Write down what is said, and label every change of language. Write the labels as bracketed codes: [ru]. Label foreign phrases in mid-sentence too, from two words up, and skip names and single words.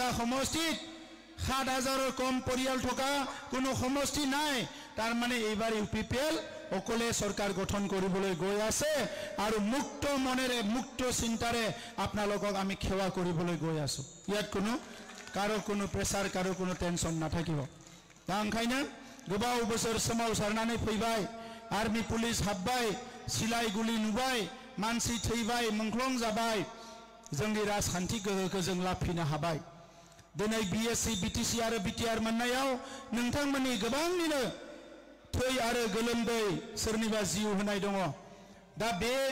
[as] সমষ্টিত 7,000ৰ কম পৰিয়াল থকা কোনো সমষ্টি নাই তাৰ মানে এইবাৰ ইউপিপিএল অকলে চৰকাৰ গঠন কৰিবলৈ গৈ আছে আৰু মুক্ত মনেৰে মুক্ত চিন্তাৰে আপোনালোকক আমি সেৱা কৰিবলৈ গৈ আছো ইয়াত কোনো কাৰো কোনো প্ৰেছাৰ কাৰো কোনো টেনচন নাথাকিব তাৰ কাৰণে [brx] गोबाव बोसोर सोमावसारनानै फैबाय आर्मी पुलिस हाबबाय सिलाय गुलि नुबाय मानसि थैबाय मुंख्लं जाबाय जोंनि राजखान्थि गोहोखौ जों लाफिनो हाबाय दिनै बिएससि बिटिसि आरो बिटिआर मोननायाव नोंथांमोननि गोबांनिनो थै आरो गोलोमदै सोरनिबा जिउ होनाय दङ दा बे